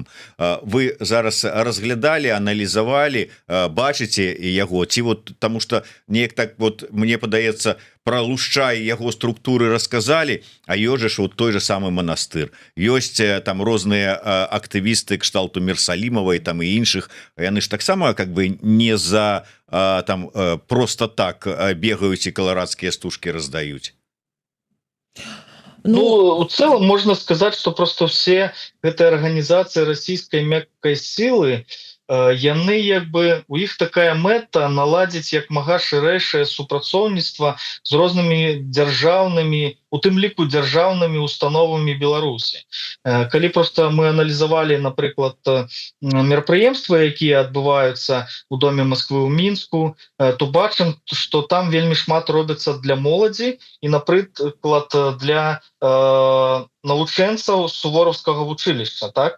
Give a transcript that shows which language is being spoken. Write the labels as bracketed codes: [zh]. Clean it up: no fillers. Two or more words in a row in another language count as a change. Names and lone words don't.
[be] Вы зараз разглядалі, аналізавалі, бачыце яго, ці вот, таму што неяк так вот, мне падаецца, про Лушча і яго структуры расказалі, а ёсць ж вот той же самы манастыр. Ёсць там розныя актывісты кшталту Мерсалімавай там і іншых, яны ж таксама как бы не за там просто так бегаюць і каларадскія стужкі раздаюць. Ну, [ru] в целом можно сказать, что просто все гэтыя организации российской мягкой силы, [be] яны як бы у іх такая мэта наладзіць як мага шырэйшае супрацоўніцтва з рознымі дзяржаўнымі, у тым ліку дзяржаўнымі установамі Беларусі. Калі просто мы аналізавалі, напрыклад, мерапрыемствы, якія адбываюцца у доме Москвы ў Мінску, то бачым, што там вельмі шмат робіцца для моладзі і, напрыклад, для навучэнцаў сувораўскага вучылішча, так?